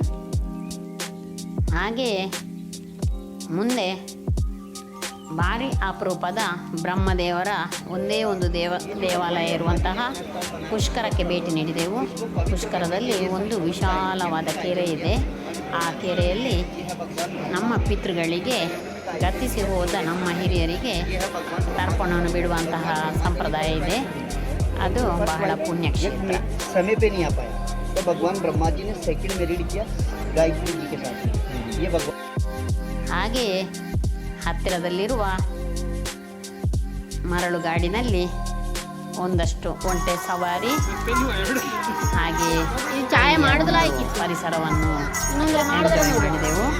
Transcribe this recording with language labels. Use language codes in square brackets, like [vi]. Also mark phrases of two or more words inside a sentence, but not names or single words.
[kn] ಹಾಗೆಯೇ ಮುಂದೆ ಭಾರಿ ಅಪರೂಪದ ಬ್ರಹ್ಮದೇವರ ಒಂದೇ ಒಂದು ದೇವಾಲಯ ಇರುವಂತಹ ಪುಷ್ಕರಕ್ಕೆ ಭೇಟಿ ನೀಡಿದೆವು. ಪುಷ್ಕರದಲ್ಲಿ ಒಂದು ವಿಶಾಲವಾದ ಕೆರೆ ಇದೆ. ಆ ಕೆರೆಯಲ್ಲಿ ನಮ್ಮ ಪಿತೃಗಳಿಗೆ ಗತಿಸಿ ಹೋದ ನಮ್ಮ ಹಿರಿಯರಿಗೆ ತರ್ಪಣವನ್ನು ಬಿಡುವಂತಹ ಸಂಪ್ರದಾಯ ಇದೆ. ಅದು ಬಹಳ ಪುಣ್ಯಕ್ಷೇತ್ರ. [hi] समय पे नहीं आ पाया तो भगवान ब्रह्मा जी ने [en] second married [hi] किया गायत्री जी के साथ. ये भगवान. [kn] ಹಾಗೆಯೇ ಹತ್ತಿರದಲ್ಲಿರುವ ಮರಳುಗಾಡಿನಲ್ಲಿ ಒಂದಷ್ಟು ಒಂಟೆ ಸವಾರಿ, ಹಾಗೆಯೇ ಪರಿಸರವನ್ನು ಎಂಜಾಯ್ ಮಾಡಿದೆವು.